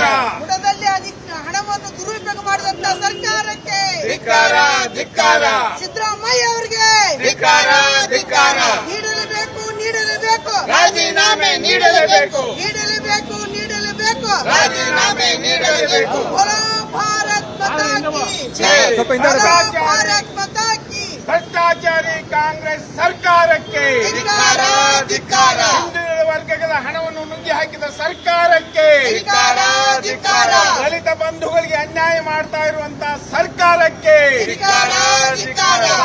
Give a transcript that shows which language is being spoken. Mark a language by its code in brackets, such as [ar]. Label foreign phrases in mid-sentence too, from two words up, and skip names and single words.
[kn] ಬುಡದಲ್ಲಿ ಹಣವನ್ನು ದುರುಪಯೋಗ ಮಾಡಿದಂತ ಸರ್ಕಾರಕ್ಕೆ ಧಿಕ್ಕಾರ ಧಿಕ್ಕಾರ. ಸಿದ್ದರಾಮಯ್ಯ ಅವರಿಗೆ ಧಿಕ್ಕಾರ ಧಿಕ್ಕಾರ. ನೀಡಲೇಬೇಕು, ನೀಡಲೇಬೇಕು, ರಾಜೀನಾಮೆ ನೀಡಲೇಬೇಕು, ನೀಡಲೇಬೇಕು, ನೀಡಲೇಬೇಕು, ರಾಜೀನಾಮೆ ನೀಡಲೇಬೇಕು. [hi] बोलो भारत माता की [kn] ಜೈ. [hi] बोलो भारत माता की [kn] ಭ್ರಷ್ಟಾಚಾರಿ ಕಾಂಗ್ರೆಸ್ ಸರ್ಕಾರಕ್ಕೆ, ಧಿಕ್ಕಾರ ಧಿಕ್ಕಾರ. ಹಿಂದುಳಿದ ವರ್ಗಗಳ ಹಣವನ್ನು ನುಂಗಿ ಹಾಕಿದ ಸರ್ಕಾರಕ್ಕೆ, ಧಿಕ್ಕಾರ ಧಿಕ್ಕಾರ. ದಲಿತ ಬಂಧುಗಳಿಗೆ ಅನ್ಯಾಯ ಮಾಡ್ತಾ ಇರುವಂತಹ ಸರ್ಕಾರಕ್ಕೆ, ಧಿಕ್ಕಾರ ಧಿಕ್ಕಾರ.